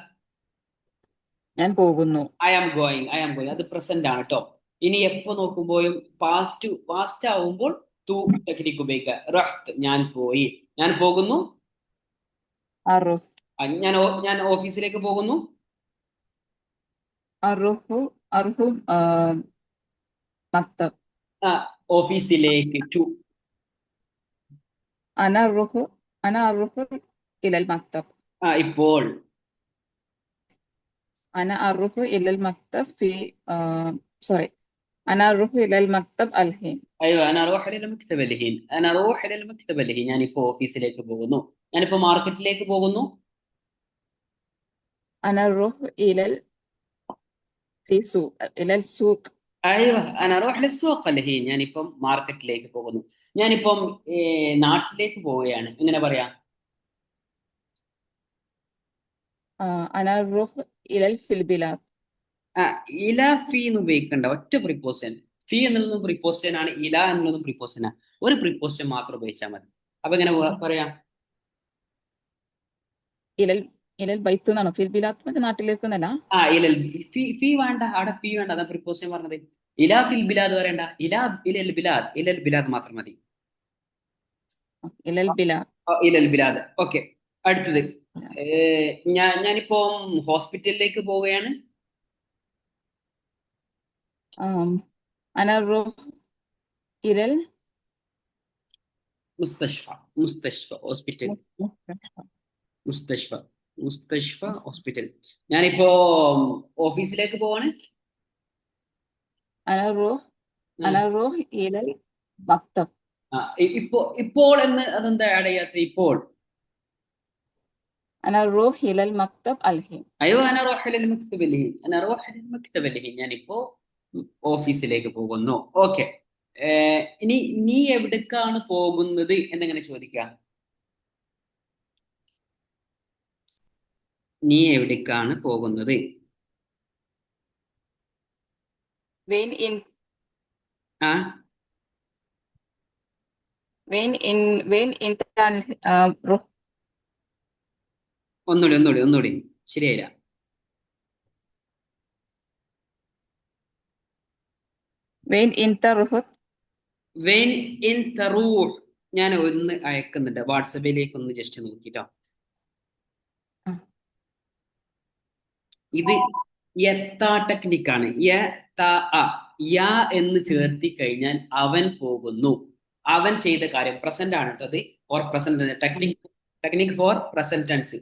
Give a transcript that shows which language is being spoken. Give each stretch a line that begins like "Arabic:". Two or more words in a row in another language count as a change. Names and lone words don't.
Malayalam: ഞാൻ പോകുന്നു.
English: I am going
Malayalam: അത് പ്രസന്റ് ആണ് കേട്ടോ ഇനി എപ്പോ നോക്കുമ്പോഴും പാസ്റ്റ് ആവുമ്പോൾ തു ടെക്നിക്ക് ഉപയോഗിക്കുക റഹ്ത് ഞാൻ പോയി ഞാൻ പോകുന്നു
Arabic: أروح
Malayalam: ഞാൻ ഓഫീസിലേക്ക് പോകുന്നു
Arabic: أروح أروح مكتب.
Malayalam: ആ, ഓഫീസിലേക്ക് ടു
Arabic: أنا أروح أنا أروح إلى المكتب.
Malayalam: ഇപ്പോൾ
Arabic: أنا أروح إلى المكتب في سوري أنا أروح إلى المكتب الحين.
Malayalam: അയ്യോ
Arabic: أنا روح إلى المكتب الحين
Malayalam: ഞാനിപ്പോ ഓഫീസിലേക്ക് പോകുന്നു ഞാനിപ്പോ മാർക്കറ്റിലേക്ക് പോകുന്നു
Arabic: أنا أروح إلى السوق.
Malayalam: അയ്യോ
Arabic: أنا روح للسوق الحين
Malayalam: ഞാനിപ്പം മാർക്കറ്റിലേക്ക് പോകുന്നു ഞാനിപ്പം നാട്ടിലേക്ക് പോവുകയാണ് എങ്ങനെ പറയാം
Arabic: أنا أروح في البلاد.
Malayalam: ആ,
Arabic: إلى في
Malayalam: എന്ന് ഉപയോഗിക്കണ്ട ഒറ്റ പ്രിപ്പോസിഷൻ ഫീ എന്നുള്ളതും പ്രിപ്പോസിഷൻ ആണ് ഇല എന്നുള്ളതും പ്രിപ്പോസിഷൻ ആണ് ഒരു പ്രിപ്പോസിഷൻ മാത്രം ഉപയോഗിച്ചാൽ മതി അപ്പൊ എങ്ങനെ പറയാം
Arabic: إلى إلى البيت
Malayalam: എന്നാണോ
Arabic: في البلاد
Malayalam: മറ്റേ നാട്ടിലേക്ക് എന്നല്ല. ആ
Arabic: إلى في
Malayalam: വേണ്ട അവിടെ ഫീ വേണ്ട അതാ പ്രിപ്പോസിഷൻ പറഞ്ഞത്
Arabic: إلى في البلاد
Malayalam: പറയണ്ട
Arabic: إلى البلاد
Malayalam: മാത്രം മതി
Arabic: إلى البلاد. إلى البلاد
Malayalam: ഓക്കെ അടുത്തത് ഞാനിപ്പം ഹോസ്പിറ്റലിലേക്ക് പോവുകയാണ്
Arabic: أنا أروح إلى مستشفى مستشفى ഹോസ്പിറ്റൽ المستشفى. مستشفى مستشفى
Malayalam: ഹോസ്പിറ്റൽ ഞാനിപ്പോ ഓഫീസിലേക്ക് പോവാണ്
Arabic: أنا أروح ആ, أنا أروح إلى المكتب.
Malayalam: ഇപ്പോൾ എന്ന് അതെന്താ ആഡ് ചെയ്യാത്ത ഇപ്പോൾ
Arabic: أنا أروح إلى المكتب الحين.
Malayalam: അയ്യോ
Arabic: أنا روح المكتب الحين
Malayalam: ഞാനിപ്പോ ഓഫീസിലേക്ക് പോകുന്നു ഓക്കെ ഇനി നീ എവിടേക്കാണ് പോകുന്നത് എന്നെങ്ങനെ ചോദിക്കാം നീ എവിടേക്കാണ് പോകുന്നത്
Arabic: وين إن ആ وين أنت روح
Malayalam: ഒന്നുകൂടി ശരിയായില്ല
Arabic: وين أنت رحت. وين إن تروح
Malayalam: ഞാൻ ഒന്ന് അയക്കുന്നുണ്ട് വാട്സപ്പിലേക്ക് ഒന്ന് ജസ്റ്റ് നോക്കിട്ടോ ഇത് യത്താ ടെക്നിക്കാണ് യ ത അ യാ എന്ന് ചേർത്തി കഴിഞ്ഞാൽ അവൻ പോകുന്നു. അവൻ ചെയ്ത കാര്യം പ്രസന്റ് ആണ് കേട്ടത്. ഫോർ പ്രസന്റ് ടെക്നിക് ഫോർ പ്രസന്റ് ടെൻസ്.